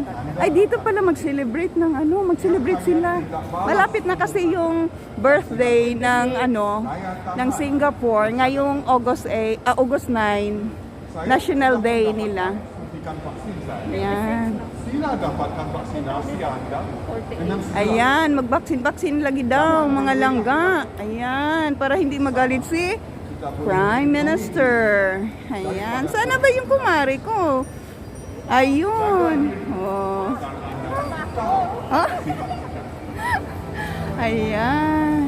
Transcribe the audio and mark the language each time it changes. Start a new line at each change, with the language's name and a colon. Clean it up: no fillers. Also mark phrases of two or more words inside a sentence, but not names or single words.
Filipino: Ay, dito pala mag-celebrate ng ano, mag-celebrate sila. Malapit na kasi yung birthday ng ano, ng Singapore ngayong August 9, National Day nila.
Malay: suntikan vaksin saya.
Filipino: Ayan.
Malay: Sila dapatkan vaksinasi Anda dengan segera.
Filipino: Ayan, magbaksin-baksin lagi daw, mga langga. Ayan, para hindi magalit si Prime Minister. Ayan, sana ba yung kumari ko? Ayun. Oh. Ah? Ayan.